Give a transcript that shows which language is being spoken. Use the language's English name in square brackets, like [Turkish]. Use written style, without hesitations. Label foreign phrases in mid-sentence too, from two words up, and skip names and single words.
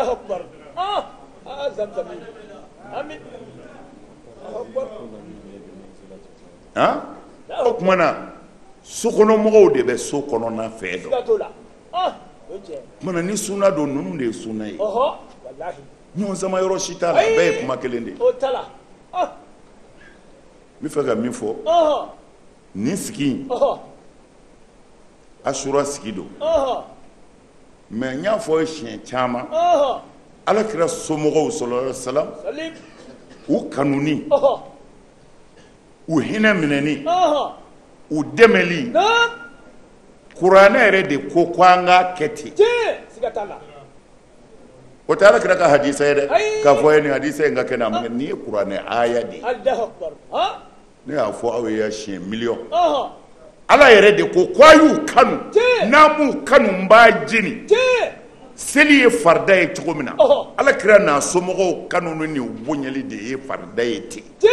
[Bambara] o tuma na sokɔnɔmɔgɔw de bɛ so kɔnɔna fɛ dɔn o tuma na ni sunna don ninnu de ye sunna ye ɲɔgɔn sama yɔrɔ si t'a la a bɛɛ ye kuma kelen de ye n bɛ fɛ ka min fɔ nin sigi in asura sigi don mɛ n y'a fɔ siɲɛ caman alakira somɔgɔw sallallahu alaihi wasallam u kanuni u hinɛ minɛni u dɛmɛli kuranɛ yɛrɛ de ko an k'a kɛ ten o tɛ alakira ka hadisa ye dɛ k'a fɔ ye nin hadisa in ka kɛ na nin ye kuranɛ aya de ye ne y'a fɔ aw ye siɲɛ miliyɔn ala yɛrɛ de ko a y'u kanu n'a m'u kanu n b'a jeni seli ye farida ye cogo min na alakira n'a somɔgɔw kanu ni nin bonyali de ye farida ye ten